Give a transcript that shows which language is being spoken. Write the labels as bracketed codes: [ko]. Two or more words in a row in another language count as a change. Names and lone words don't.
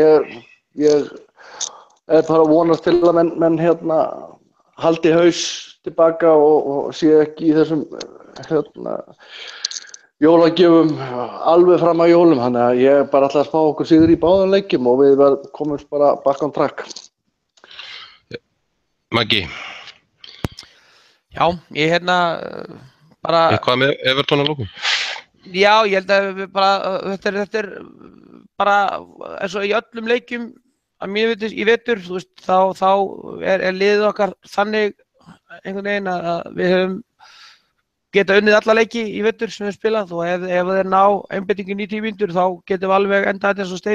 [is] Ég er bara að vonast til að menn haldi haus tilbaka og sé ekki í þessum jólagjöfum alveg fram að jólum, þannig að ég bara ætla að spá okkur sigur í báðum leikjum og við komumst bara [en] back on track. [is] Maggi? Já, ég bara... Eitthvað með Everton að lókum? Já, ég held að við bara, þetta er bara eins og í öllum leikjum að mér veitir í vetur, þú veist, þá er liðið okkar þannig einhvern veginn að við höfum geta unnið alla leiki í vetur sem við spilað og ef þeir ná einbeitingin í 10 mínútur þá getum við alveg endað þetta eins og Steini.